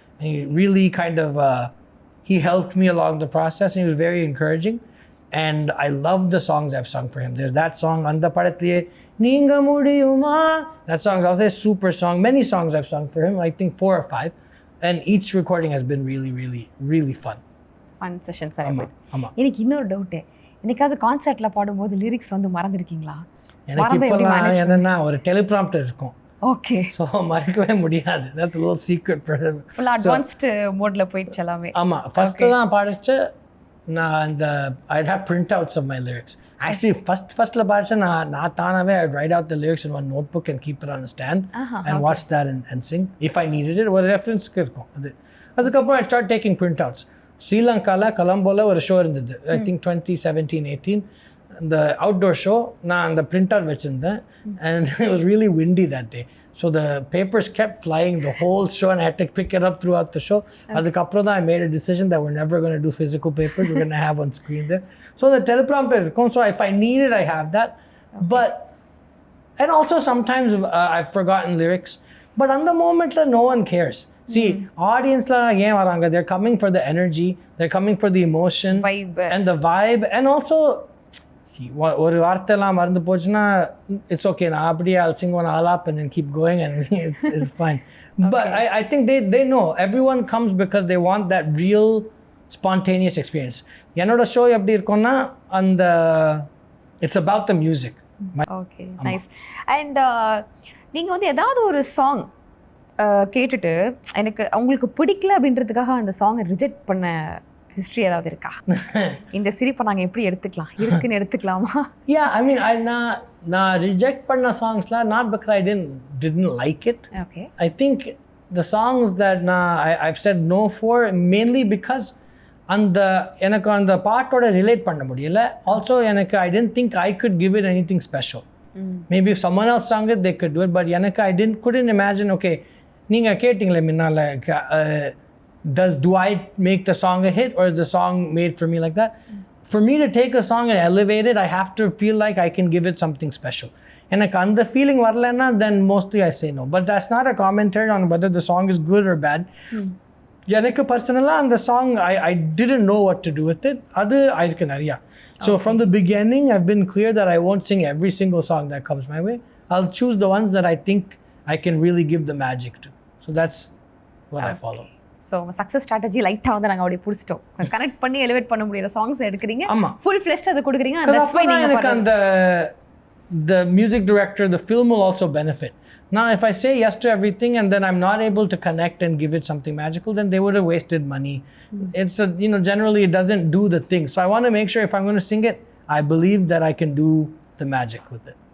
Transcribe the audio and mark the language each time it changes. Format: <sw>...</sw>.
<en>And he really kind of, he helped me along the process, and he was very encouraging. And I love the songs I've sung for him. There's that song, Andha Padatliye Neenga Mudiyuma. That song's also a super song. Many songs I've sung for him, I think 4 or 5. And each recording has been really, really, really fun. Fun session, sir.</en> <ta>ஆமா. எனக்கு இன்னொரு doubt, என்னைக்காவது கான்சர்ட்ல பாடும்போது lyrics வந்து மறந்துருக்கீங்களா? எனக்கு இப்போலாம் என்னன்னா ஒரு டெலிப்ராம்ப்டர் இருக்கும். ஓகே. ஸோ மறக்கவே முடியாது.</ta> <en>That's a little secret for him.</en> <ta>Full advanced மோட்ல போயிடுச்சு எல்லாமே. ஆமா. ஃபர்ஸ்ட்லாம் பாடிச்சு நான்</ta> <en>I'd have printouts of my lyrics. Actually,</en> <ta>firstல பாடிச்சு நான் தானாவே</ta> <en>I'd write out the lyrics in one notebook and keep it on a stand and watch that and sing if I needed it.</en> <ta>ஒரு ரெஃபரன்ஸ்க்கு இருக்கும் அது. அதுக்கப்புறம்</ta> <en>I start taking printouts.</en> <ta>ஸ்ரீலங்காவில் கொலம்போவில் ஒரு show இருந்தது,</ta> <en>I think 2017-18.</en> <ta>இந்த அவுட்டோர் ஷோ நான் அந்த பிரிண்டர் வச்சுருந்தேன்,</ta> <en>and it was really windy that day. So the papers kept flying the whole show, and I had to pick it up throughout the show.</en> <ta>அதுக்கப்புறம் தான்</ta> <en>I made a decision that we're never going to do physical papers. We're going to have on screen there. So the teleprompter</en> <ta>இருக்கும்.</ta> <en>So if I need it, I have that. But, and also sometimes I've forgotten lyrics. But on the moment, no one cares. See, audience</en> <ta>la ஏன் வராங்க?</ta> <en>They're coming for the energy. They're coming for the emotion. Vibe. And the vibe. And also,</en> <ta>ஒரு வார்த்தைலாம் மறந்து போச்சுன்னா it's okay, நான் அப்படியே</ta> <en>I'll sing one all up and then keep going and it's fine. But I think they know everyone comes because they want that real spontaneous experience.</en> <ta>என்னோட show எப்படி இருக்கும்னா அந்த</ta> <en>it's about the music.</en> <ta>Okay, nice. And நீங்கள் வந்து ஏதாவது ஒரு song கேட்டுட்டு எனக்கு உங்களுக்கு பிடிக்கல அப்படின்றதுக்காக அந்த சாங்கை ரிஜெக்ட் பண்ண ஹிஸ்ட்ரி ஏதாவது இருக்கா? இந்த சிரிப்பை நாங்கள் எப்படி எடுத்துக்கலாம், இருக்குன்னு எடுத்துக்கலாமா?</ta> <en>Yeah, I mean,</en> <ta>நான் ரிஜெக்ட் பண்ண சாங்ஸ்லாம்</ta> <en>not because I didn't like it. Okay. I think the songs that I've said no for mainly because</en> <ta>எனக்கு அந்த பாட்டோட ரிலேட் பண்ண முடியல.</ta> <en>Also</en> <ta>எனக்கு</ta> <en>I didn't think I could give it anything special. Maybe if someone else sang it, they could do it. But</en> <ta>எனக்கு</ta> <en>couldn't imagine, okay,</en> <ta>நீங்கள் கேட்டிங்களே முன்னால,</ta> <en>do I make the song a hit or is the song made for me like that? For me to take a song and elevate it, I have to feel like I can give it something special.</en> <ta>எனக்கு அந்த feeling வரலன்னா,</ta> <en>then mostly I say no. But that's not a commentary on whether the song is good or bad.</en> <ta>எனக்கு பர்சனலாக அந்த</ta> <en>song, I didn't know what to do with it.</en> <ta>அது ஆயிருக்கு நிறையா.</ta> <en>So from the beginning, I've been clear that I won't sing every single song that comes my way. I'll choose the ones that I think I can really give the magic to. So that's what I follow.</en> <ta>So success strategy லைட்டாக வந்து நாங்கள் அப்படியே பிடிச்சிட்டோம். Connect பண்ணி elevate பண்ண முடியிற songs எடுக்கிறீங்க, full fleshed அதை கொடுக்குறீங்க. எனக்கு அந்த</ta> <en>the music director, the film will also benefit. Now if I say yes to everything and then I'm not able to connect and give it something magical, then they would have wasted money. It's generally it doesn't do the thing. So I want to make sure if I'm going to sing it, I believe that I can do the magic with it.</en>